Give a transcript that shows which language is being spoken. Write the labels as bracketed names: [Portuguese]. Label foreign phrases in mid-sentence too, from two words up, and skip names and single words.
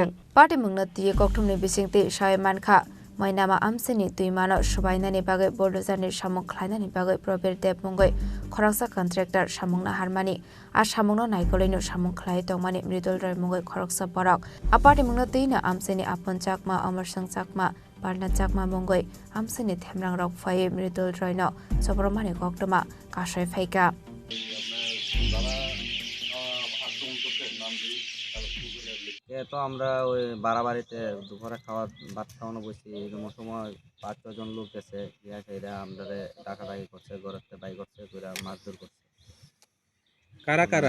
[Kok Borok] pati mungno tiye kokthumni bisingti sai mankha moinama amsini tuimano subainani bagai boldozarni samung khlainani bagai Probir Dev mungai khoroksa contractor samungna harmani a samungno naikoleino samung khlai tongmani miridol roi mungai khoroksa borok apati mungno tuina amsini apon chakma Amorsang chakma Barna chakma mungai amsini themrang rok phai miridol roino sobromani koktoma kasai phaika [Bangla] তো আমরা ওই বাড়াবাড়িতে দুপুরে ভাত খাওয়ানো বসি এরকম সময় 5-6 জন লোক গেছে গিয়া খেয়ে আমরা ডাকাডাকি করছে ঘরেতে বাই করছে করে মারধর করছে কারা কারা